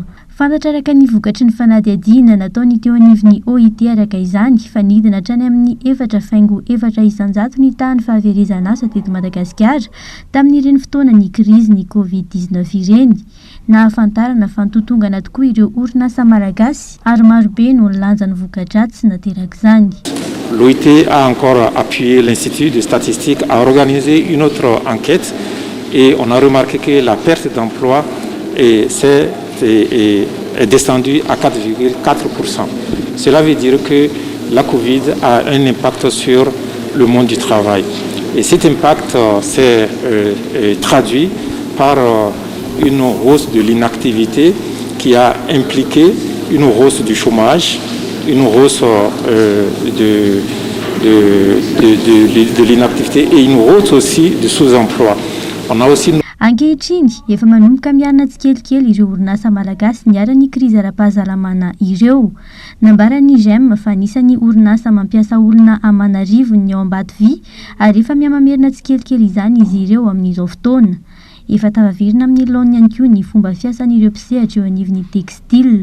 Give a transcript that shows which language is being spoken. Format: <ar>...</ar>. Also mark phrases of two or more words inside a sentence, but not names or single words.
<mg>Fantatra araka ny vokatry ny fanadihadiana nataony teo anivon'ny OIT araka izany fanidina hatrany amin'ny 4.4 isanjato ny tany fahaverezana asa teto Madagasikara tamin'ireny fotoana ny krizin'ny COVID-19 ireny. Nahafantarana fa nitotongana tokoa ireo orinasa malagasy ary marobe no nilanjany voka-dratsy nateraka izany.</mg> <fr>L'OIT a encore appuyé l'Institut de statistique à organiser une autre enquête et on a remarqué que la perte d'emploi est descendue à 4,4%. Cela veut dire que la Covid a un impact sur le monde du travail. Et cet impact s'est traduit par une hausse de l'inactivité qui a impliqué une hausse du chômage, une hausse de l'inactivité et une hausse aussi du sous-emploi. On a aussi</fr> <mg>ankehitriny efa manomboka miarina tsikelikely ireo orinasa malagasy niara-ny krizy ara-pahasalamana ireo. Nambaran'ny GEM fa anisan'ny orinasa mampiasa olona amanarivo ny ao Ambatovy ary efa miamamerina tsikelikely izany izy ireo amin'izao fotoana. Efa tavavirina amin'ny laony ihany koa ny fomba fiasan'ireo mpisehatra eo anivon'ny textile.</mg>